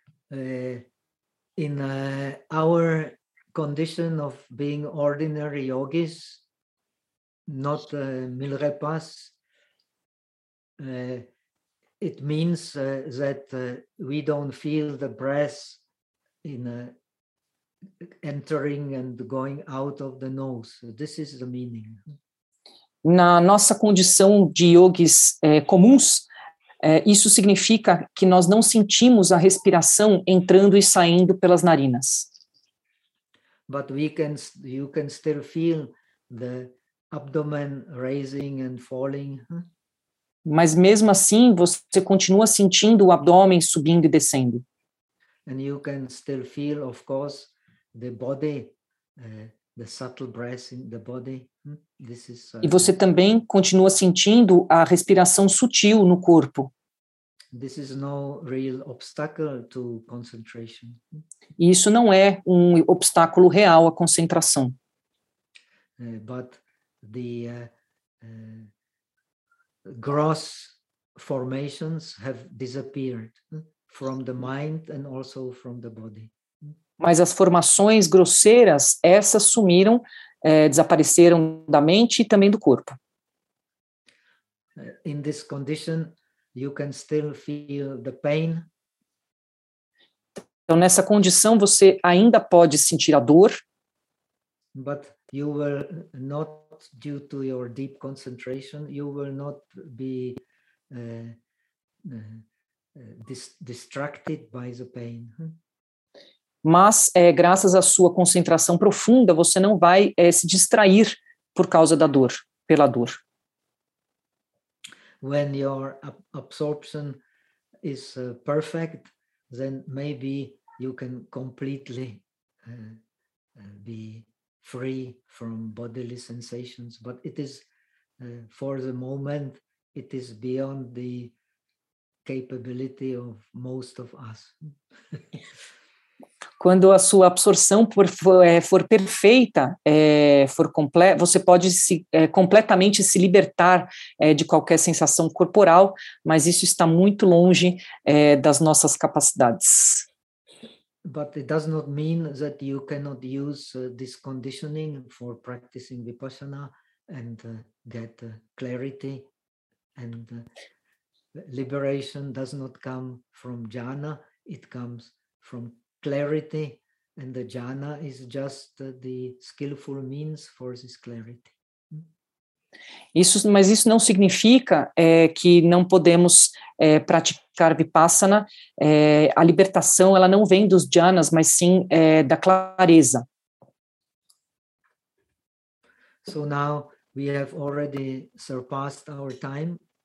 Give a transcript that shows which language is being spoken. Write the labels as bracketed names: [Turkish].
[English] In our condition of being ordinary yogis, not milrepas, It means that we don't feel the breath in entering and going out of the nose. This is the meaning. [Portuguese] Na nossa condição de yogis comuns, isso significa que nós não sentimos a respiração entrando e saindo pelas narinas. [English] But you can still feel the abdomen raising and falling. [Portuguese] Mas mesmo assim, você continua sentindo o abdômen subindo e descendo. [English] And you can still feel, of course, the body, the subtle breath in the body. This is, [Portuguese] e você também continua sentindo a respiração sutil no corpo. [English] This is no real obstacle to concentration. [Portuguese] E isso não é um obstáculo real à concentração. [English] But the gross formations have disappeared from the mind and also from the body. [Portuguese] Mas as formações grosseiras, essas sumiram, desapareceram da mente e também do corpo. [English] In this condition, you can still feel the pain. [Portuguese] Então, nessa condição, você ainda pode sentir a dor. [English] But you will not, due to your deep concentration, you will not be distracted by the pain. [Portuguese] Mas, graças à sua concentração profunda, você não vai se distrair por causa da dor, pela dor. [English] When your absorption is perfect, then maybe you can completely be free from bodily sensations, but it is for the moment, it is beyond the capability of most of us. [Portuguese] Quando a sua absorção for perfeita, for completa, você pode completamente se libertar de qualquer sensação corporal, mas isso está muito longe das nossas capacidades. [English] But it does not mean that you cannot use this conditioning for practicing Vipassana and get clarity and liberation does not come from jhana, it comes from clarity, and the jhana is just the skillful means for this clarity. [Portuguese] Mas isso não significa que não podemos praticar Vipassana. A libertação, ela não vem dos jhanas, mas sim da clareza. [English] So now we have already surpassed our time.